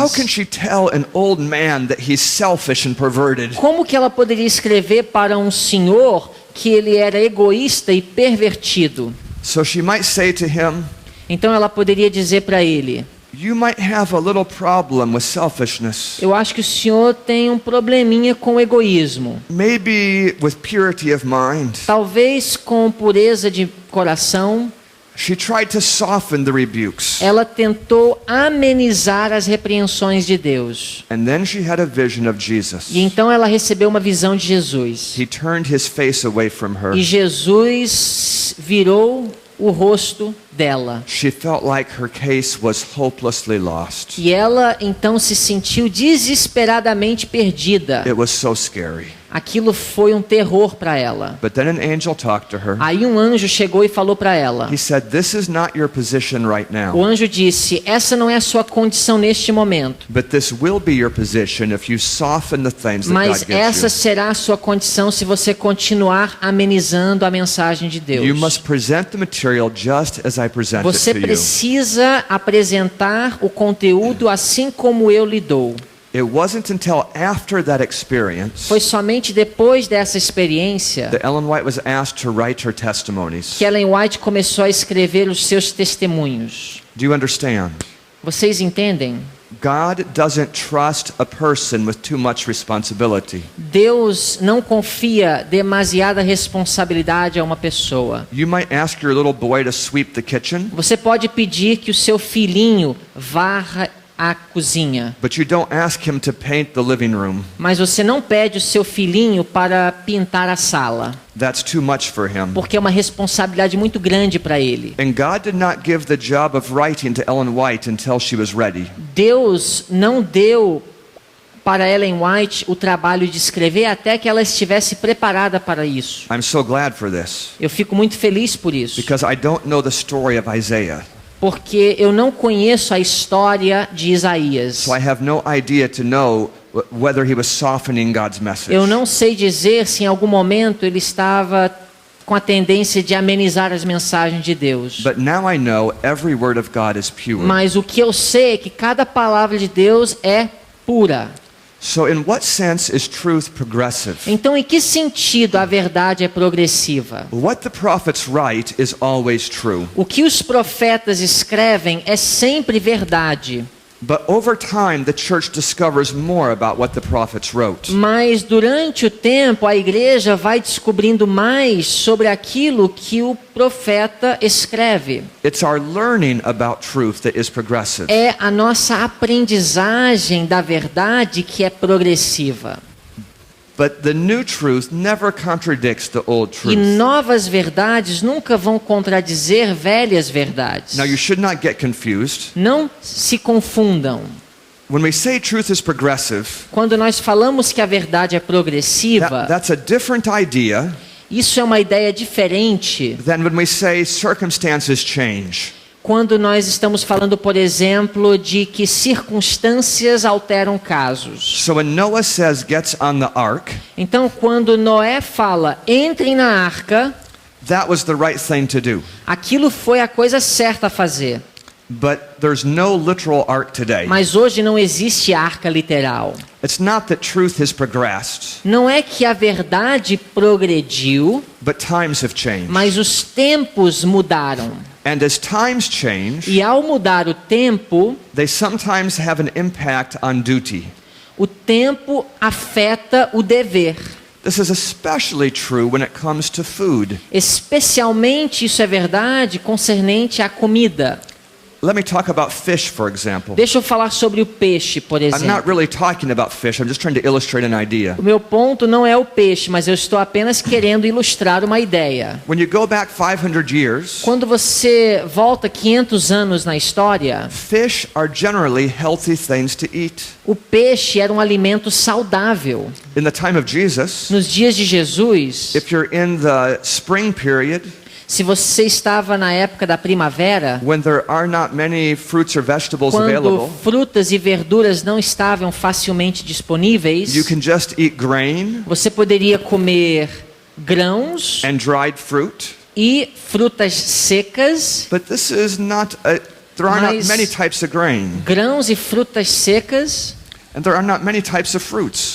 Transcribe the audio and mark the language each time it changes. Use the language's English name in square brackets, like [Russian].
[English] How can she tell an old man that he's selfish and perverted? [Portuguese] Como que ela poderia escrever para um senhor que ele era egoísta e pervertido? [English] So she might say to him, [Portuguese] Então ela poderia dizer para ele: [English] you might have a little problem with selfishness. [Portuguese] eu acho que o senhor tem um probleminha com o egoísmo. [English] Maybe with purity of mind. [Portuguese] Talvez com pureza de coração. [English] She tried to soften the rebukes. [Portuguese] Ela tentou amenizar as repreensões de Deus. [English] And then she had a vision of Jesus. [Portuguese] E então ela recebeu uma visão de Jesus. [English] He turned his face away from her. [Portuguese] E Jesus virou o rosto dela. [English] She felt like her case was hopelessly lost. [Portuguese] E ela então se sentiu desesperadamente perdida. [English] It was so scary. [Portuguese] Aquilo foi um terror para ela. [English] But then an angel talked to her. [Portuguese] Aí um anjo chegou e falou para ela. [English] He said, this is not your position right [Portuguese] O [English] now, [Portuguese] anjo disse: essa não é a sua condição neste momento, [English] but this will be your position if you soften the things that [Portuguese] mas [English] God gives [Portuguese] essa [English] you. [Portuguese] será a sua condição se você continuar amenizando a mensagem de Deus. [English] You must present the material just as I present it [Portuguese] Você precisa apresentar o conteúdo assim como eu lhe dou. [English] It wasn't until after that experience [Portuguese] Foi somente depois dessa experiência [English] that Ellen White was asked to write her testimonies. [Portuguese] que Ellen White começou a escrever os seus testemunhos. [English] Do you understand? [Portuguese] Vocês entendem? [English] God doesn't trust a person with too much responsibility. [Portuguese] Deus não confia demasiada responsabilidade a uma pessoa. [English] You might ask your little boy to sweep the kitchen, [Portuguese] Você pode pedir que o seu filhinho varra a cozinha, [English] but you don't ask him to paint the living room. [Portuguese] mas você não pede o seu filhinho para pintar a sala, [English] That's too much for him. [Portuguese] porque é uma responsabilidade muito grande para ele. [English] And God did not give the job of writing to Ellen White until she was ready. [Portuguese] Deus não deu para Ellen White o trabalho de escrever até que ela estivesse preparada para isso. [English] I'm so glad for this, [Portuguese] Eu fico muito feliz por isso, [English] because I don't know the story of Isaiah. [Portuguese] porque eu não conheço a história de Isaías. [English] So I have no idea to know whether he was softening God's message. [Portuguese] Eu não sei dizer se em algum momento ele estava com a tendência de amenizar as mensagens de Deus. [English] But now I know every word of God is pure. [Portuguese] Mas o que eu sei é que cada palavra de Deus é pura. [English] So in what sense is truth progressive? [Portuguese] Então, em que sentido a verdade é progressiva? [English] What the prophets write is always true. [Portuguese] O que os profetas escrevem é sempre verdade. [English] But over time, the church discovers more about what the prophets wrote. [Portuguese] Mas durante o tempo a igreja vai descobrindo mais sobre aquilo que o profeta escreve. [English] It's our learning about truth that is progressive. [Portuguese] É a nossa aprendizagem da verdade que é progressiva. [English] But the new truth never contradicts the old [Portuguese] E [English] truth. [Portuguese] novas verdades nunca vão contradizer velhas verdades. [English] Now you should not get confused. [Portuguese] Não se confundam. [English] When we say truth is progressive, [Portuguese] Quando nós falamos que a verdade é progressiva, [English] that's a different idea [Portuguese] isso é uma ideia diferente [English] than when we say circumstances change. [Portuguese] quando nós estamos falando, por exemplo, de que circunstâncias alteram casos. [English] So when Noah says gets on the ark, [Portuguese] Então, quando Noé fala, entrem na arca, [English] that was the right thing to do. [Portuguese] aquilo foi a coisa certa a fazer. [English] But there's no literal ark today. [Portuguese] Mas hoje não existe arca literal. [English] It's not that truth has progressed, [Portuguese] Não é que a verdade progrediu, [English] but times have changed. [Portuguese] mas os tempos mudaram. [English] And as times change, [Portuguese] E ao mudar o tempo, [English] they sometimes have an impact on duty. [Portuguese] o tempo afeta o dever. [English] This is especially true when it comes to food. [Portuguese] Especialmente isso é verdade concernente à comida. [English] Let me talk about fish, for example. [Portuguese] Deixa eu falar sobre o peixe, por [English] I'm not [Portuguese] exemplo. [English] really talking about fish. I'm just trying to illustrate an idea. [Portuguese] O meu ponto não é o peixe, mas eu estou apenas querendo ilustrar uma ideia. [English] When you go back 500 years, [Portuguese] Quando você volta 500 anos na história, [English] fish are generally healthy things to eat. [Portuguese] o peixe era um alimento saudável. [English] In the time of Jesus, [Portuguese] Nos dias de Jesus, [English] if you're in the spring period, [Portuguese] se você estava na época da primavera, [English] when there are not many fruits or vegetables [Portuguese] quando [English] available, [Portuguese] frutas e verduras não estavam facilmente disponíveis, [English] you can just eat grain [Portuguese] você poderia comer grãos [English] and dried fruit. [Portuguese] e frutas secas. [English] But this is not there are not [Portuguese] Mas- [English] many types of grain, [Portuguese] Grãos e frutas secas. [English] and there are not many types of fruits